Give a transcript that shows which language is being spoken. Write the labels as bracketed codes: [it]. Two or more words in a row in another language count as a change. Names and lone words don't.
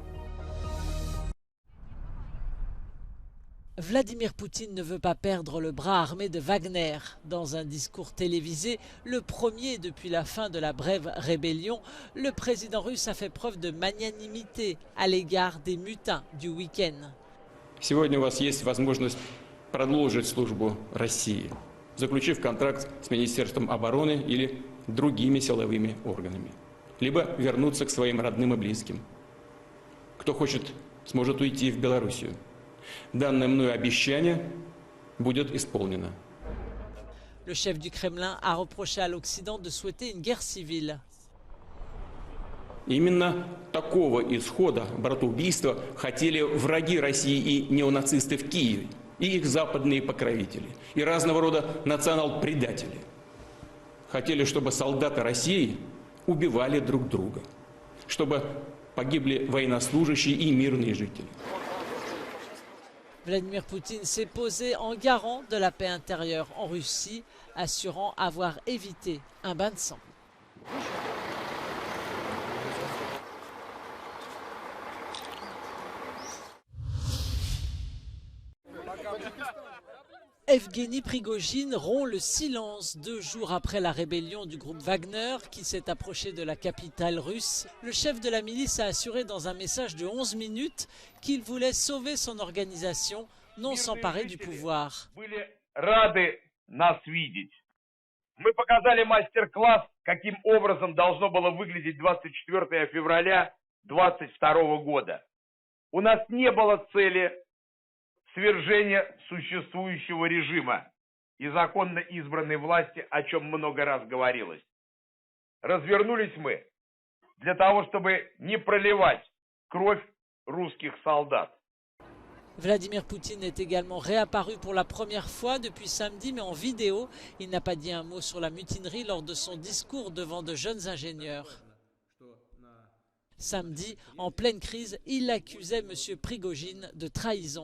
[fr] Vladimir Poutine ne veut pas perdre le bras armé de Wagner. Dans un discours télévisé, le premier depuis la fin de la brève rébellion, le président russe a fait preuve de magnanimité à l'égard des mutins du week-end. [ru] Сегодня у вас есть возможность продолжить службу России, заключив контракт с Министерством обороны или другими силовыми органами, либо вернуться к своим родным и близким. Кто хочет, сможет уйти в Белоруссию. Данное мною обещание будет исполнено. [fr] Le chef du Kremlin a reproché à l'Occident de souhaiter une guerre civile. [ru] Именно такого исхода братоубийства хотели враги России и неонацисты в Киеве, и их западные покровители, и разного рода национал-предатели. Хотели, чтобы солдаты России убивали друг друга, чтобы погибли военнослужащие и мирные жители. [fr] Vladimir Poutine s'est posé en garant de la paix intérieure en Russie, assurant avoir évité un bain de sang. Evgueni Prigojine rompt le silence 2 jours après la rébellion du groupe Wagner qui s'est approché de la capitale russe. Le chef de la milice a assuré dans un message de 11 minutes qu'il voulait sauver son organisation, non s'emparer du pouvoir. [ru] Мы показали мастер-класс, каким образом должно было выглядеть 24 февраля 2022 года. У нас не было цели свержения существующего режима и законно избранной власти, о чем много раз говорилось. Развернулись мы для того, чтобы не проливать кровь русских солдат. [fr] Vladimir Poutine est également réapparu pour la première fois depuis samedi, mais en vidéo. Il n'a pas dit un mot sur la mutinerie lors de son discours devant de jeunes ingénieurs. Samedi, en pleine crise, il accusait M. Prigojine de trahison.